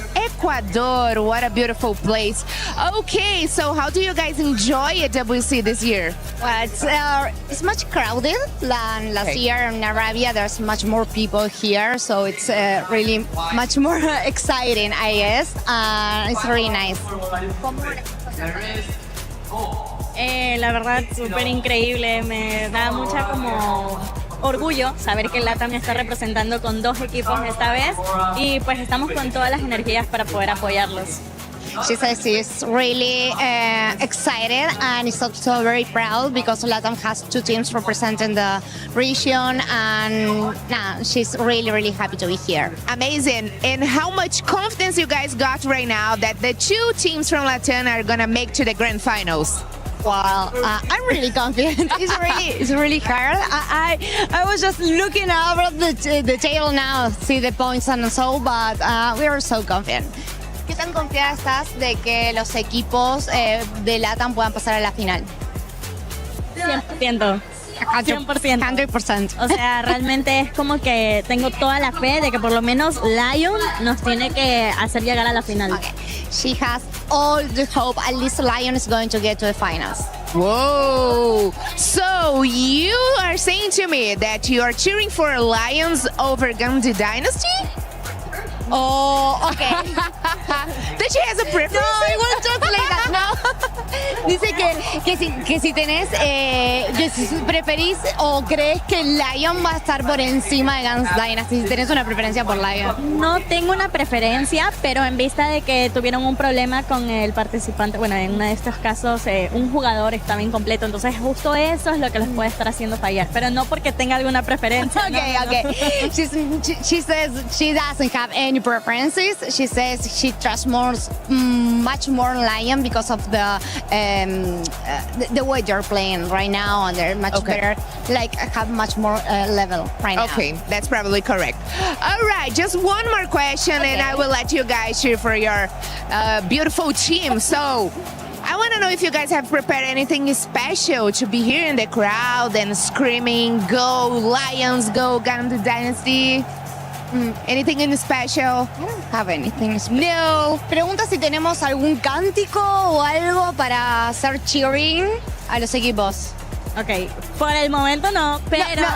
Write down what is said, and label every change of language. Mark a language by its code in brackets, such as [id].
[en] Ecuador, what a beautiful place. Okay, so how do you guys enjoy EWC this year? Well, it's much crowded than last year in Arabia. There's much more people here, so it's really much more exciting, I guess. It's really nice. [es] La verdad, súper increíble. Me da mucha como orgullo saber que LATAM me está representando con 2 equipos esta vez y pues estamos con todas las energías para poder apoyarlos. [en] She says she's really excited and is also very proud because LATAM has 2 teams representing the region, and she's really, really happy to be here. Amazing. And how much confidence you guys got right now that the 2 teams from LATAM are gonna make to the grand finals? Well, I'm really confident. It's really hard. I was just looking over the table now, see the points and so, but we are so confident. [es] ¿Qué tan confiada estás de que los equipos de LATAM puedan pasar a la final? 100%. 100%. 100%. O sea, realmente es como que tengo toda la fe de que por lo menos Lion nos tiene que hacer llegar a la final. [en] Okay. She has all the hope. At least Lion is going to get to the finals. Whoa! So you are saying to me that you are cheering for Lions over Gandhi Dynasty? Oh, okay. That she has a preference? No, I won't translate that. No. [es] Dice que si tenés, que si preferís o crees que Lion va a estar por encima de Guns Dynasty, si tenés una preferencia por Lion. No tengo una preferencia, pero en vista de que tuvieron un problema con el participante, bueno, en uno de estos casos un jugador estaba incompleto, entonces justo eso es lo que los puede estar haciendo fallar, pero no porque tenga alguna preferencia. [en] Okay, no, okay. No. She says she doesn't have any preferences. She says she trusts much more Lion because of the way they're playing right now, and they're much better, like have much more level right now. Okay, that's probably correct. All right, just one more question, and I will let you guys cheer for your beautiful team. So, I want to know if you guys have prepared anything special to be here in the crowd and screaming, "Go Lions, go Gandhi Dynasty." Anything in special? I don't have anything special. No. [es] Pregunta si tenemos algún cántico o algo para hacer cheering a los equipos. Ok, por el momento no, pero...